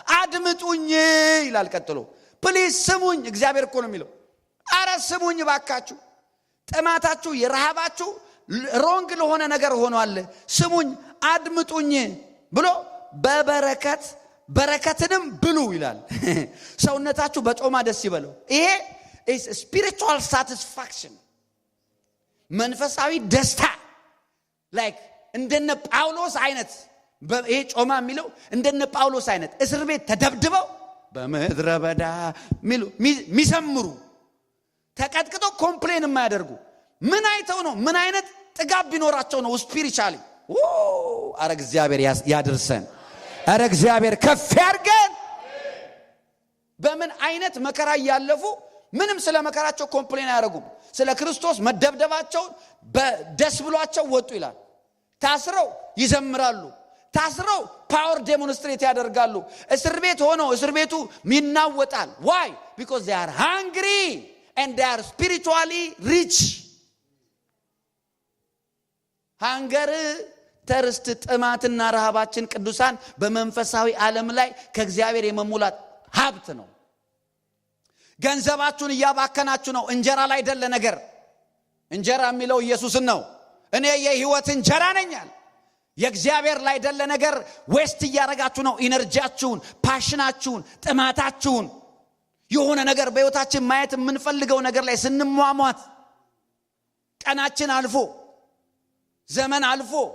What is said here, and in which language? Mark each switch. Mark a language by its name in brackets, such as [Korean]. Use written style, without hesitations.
[Amharic] አድምጡኝ ይላል ቀጥሎ። ፕሊዝ ስሙኝ። እግዚአብሔር እኮ ነው የሚለው። አረ ስሙኝ ባካችሁ። ጥማታችሁ የረሃባችሁ ሮንግ ለሆነ ነገር ሆኗል። ስሙኝ አድምጡኝ ብሎ በበረከትንም ብሉ ይላል። ሰውነታችሁ በጮማ ደስ ይበለው። ይሄ [English] is spiritual satisfaction. [Amharic] መንፈሳዊ ደስታ like እንደነ ጳውሎስ አይነት ይሄ ጮማ የሚለው እንደነ ጳውሎስ አይነት እስር ቤት ተደብድበው በምድረ በዳ ሚሰምሩ ተቀጥቅጠው ኮምፕሌን የማያደርጉ ምን አይተው ነው? ምን አይነት ጥጋብ ቢኖራቸው ነው? ስፒሪቹዋሊ አረ እግዚአብሔር ያድርሰን። አረ እግዚአብሔር ከፍ ያርገን። በምን አይነት መከራ ያለፉ ምንም ስለ መከራቸው ኮምፕሌን አያደርጉም። ስለ ክርስቶስ መደብደባቸው በደስ ብሏቸው ወጡ ይላል። ታስረው ይዘምራሉ። ታስረው ፓወር ዴሞንስትሬት ያደርጋሉ። እስር ቤት ሆነው እስር ቤቱ ይናወጣል። why? [English] because they are hungry and they are spiritually rich. [Amharic] ሃንገር ተርስት ጥማትና ረሃባችን ቅዱሳን በመንፈሳዊ ዓለም ላይ ከእግዚአብሔር የመሙላት ሀብት ነው። ገንዘባችሁን እያባከናችሁ ነው። እንጀራ ላይ አይደለ ነገር። እንጀራ የሚለው ኢየሱስን ነው። እኔ የሕይወት እንጀራ ነኛል። የእግዚአብሔር ላይ አይደለ ነገር ዌስት እያረጋችሁ ነው። ኢነርጂያችሁን፣ ፓሽናችሁን፣ ጥማታችሁን የሆነ ነገር በሕይወታችን ማየት የምንፈልገው ነገር ላይ ስንሟሟት ቀናችን አልፎ ዘመን አልፎ